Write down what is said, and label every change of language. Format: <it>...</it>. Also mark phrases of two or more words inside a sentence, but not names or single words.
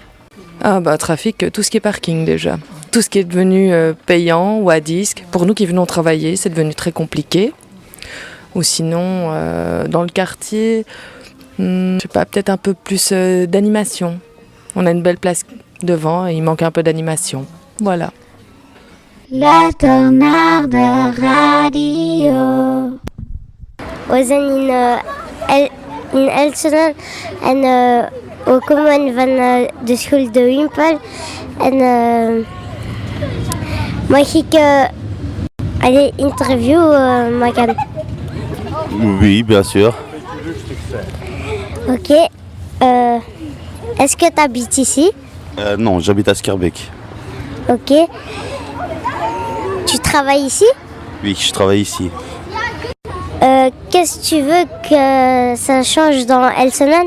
<fr>Trafic, tout ce qui est parking déjà. Tout ce qui est devenu payant ou à disque. Pour nous qui venons travailler, c'est devenu très compliqué. Ou sinon, dans le quartier, je sais pas, peut-être un peu plus d'animation. On a une belle place devant et il manque un peu d'animation. Voilà. Le tonaar de radio.</fr> <nl>We zijn in Elsenen en we komen van de school de Wimpel. En mag ik een interview maken?</nl> <fr>Oui, bien sûr. Ok. Est-ce que tu habites ici? Non, j'habite à Schaerbeek. Ok. Tu travailles ici? Oui, je travaille ici. Qu'est-ce que tu veux que ça change dans Elsenen?</fr>